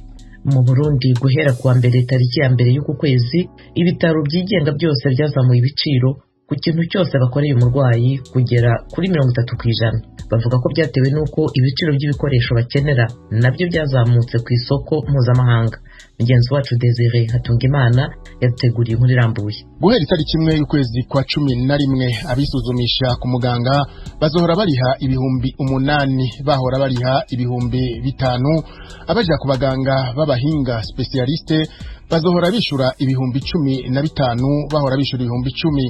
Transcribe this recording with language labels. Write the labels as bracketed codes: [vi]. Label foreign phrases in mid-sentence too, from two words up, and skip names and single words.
[rw] Mu Burundi guhera kuwa mbere tariki ya mbere y'uku kwezi ibitaro byigenga byose byazamuye ibiciro ku kintu cyose bakoreye umurwayi kugera kuri 30%. Bavuga ko byatewe n'uko ibiciro by'ibikoresho bakenera nabyo byazamutse ku isoko mpuzamahanga. Mugenzi wacu Desire Hatungimana yateguriye inkuru irambuye. [rn] Guhera itariki imwe y'ukwezi kwa 11 abisuzumisha ku muganga bazohora bariha ibihumbi 8, bahora bariha ibihumbi 5. Abaja ku baganga b'abahinga specialiste bazohora bishura ibihumbi 15, bahora bishura ibihumbi 10.